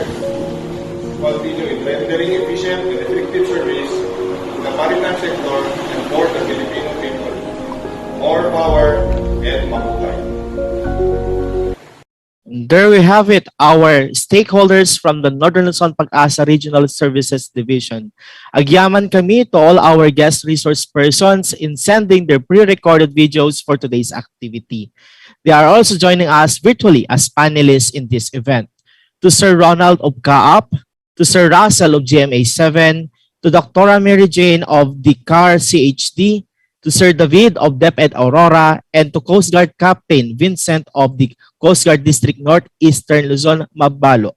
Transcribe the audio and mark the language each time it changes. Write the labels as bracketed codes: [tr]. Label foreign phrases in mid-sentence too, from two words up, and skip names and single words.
[en] Continue in rendering efficient and effective service to the maritime sector and for the Filipino people. More power and mabuhay. There we have it, our stakeholders from the Northern Luzon Pag-asa Regional Services Division. [ilo] Agyaman kami [en] to all our guest resource persons in sending their pre-recorded videos for today's activity. They are also joining us virtually as panelists in this event. To Sir Ronald of CAAP, to Sir Russell of GMA7, to Dr. Mary Jane of the CAR CHD, to Sir David of DepEd Aurora, and to Coast Guard Captain Vincent of the Coast Guard District Northeastern Luzon, Mabalo.